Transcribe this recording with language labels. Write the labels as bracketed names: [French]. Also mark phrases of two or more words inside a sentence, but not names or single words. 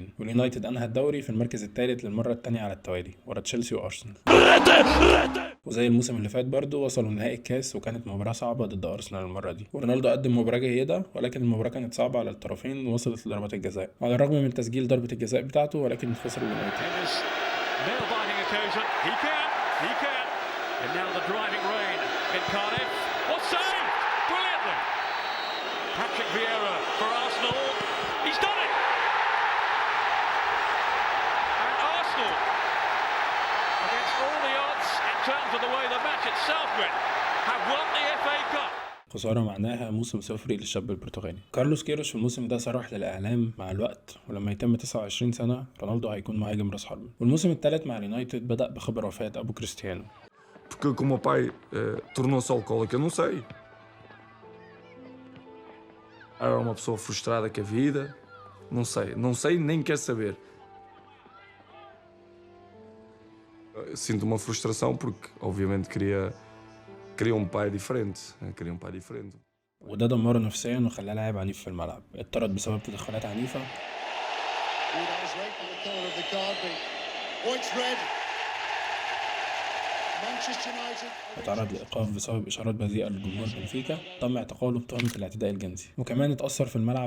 [Arabic] واليونايتد أنهى الدوري في المركز الثالث للمرة الثانية على التوالي ورا تشيلسي وأرسنال. وزي الموسم اللي فات برضه وصلوا نهائي الكاس، وكانت مباراة صعبة ضد أرسنال المرة دي. ورونالدو قدم مباراة جيدة، ولكن المباراة كانت صعبة على الطرفين ووصلت لضربات الجزاء. على الرغم من تسجيل ضربة الجزاء بتاعته، ولكن خسر اليونايتد. [English] Patrick Vieira for Arsenal. He's done it. And Arsenal, against all the odds in terms of the way the match itself went, have won the FA Cup. [Arabic] خسارة معناها موسم صفري للشاب البرتغالي. كارلوس كيروش في الموسم ده صرح للإعلام مع الوقت ولما يتم 29 سنة رونالدو هيكون مهاجم راس حربة. والموسم الثالث مع اليونايتد بدأ بخبر وفاة أبو كريستيانو. [Portuguese] Porque como o pai tornou-se alcoólico, eu não sei. Era uma pessoa frustrada com a vida, não sei nem quer saber. Sinto uma frustração porque obviamente queria um pai diferente. [Arabic] وده دمره نفسيا وخلاه لاعب عنيف في الملعب، اتطرد بسبب تدخلات عنيفة. اتعرض لإيقاف بسبب إشارات بذيئة للجمهور بنفيكا، تم اعتقاله بتهمة الاعتداء الجنسي، وكمان اتأثر في الملعب.